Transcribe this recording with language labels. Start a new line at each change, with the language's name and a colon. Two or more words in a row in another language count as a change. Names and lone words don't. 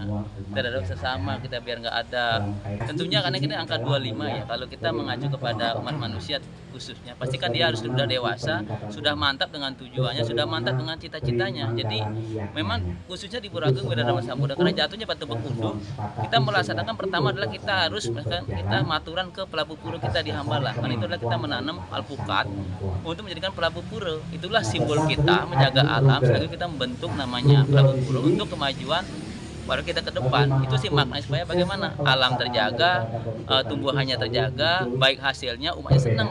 Indonesian: Terhadap sesama, kita biar nggak ada. Tentunya karena kita angka 25 ya, kalau kita mengacu kepada umat manusia khususnya, pastikan dia harus sudah dewasa, sudah mantap dengan tujuannya, sudah mantap dengan cita-citanya. Jadi memang khususnya di Pura Agung Wiradharma Samudra, karena jatuhnya Batu Bekudu, kita melaksanakan pertama adalah kita harus kita maturan ke pelabuh pura kita di Hambala. Karena itu adalah kita menanam alpukat untuk menjadikan pelabuh pura. Itulah simbol kita menjaga alam, sekaligus kita membentuk namanya pelabuh pura untuk kemajuan baru kita ke depan. Itu sih maknanya, supaya bagaimana alam terjaga, tumbuhannya terjaga, baik hasilnya umatnya senang.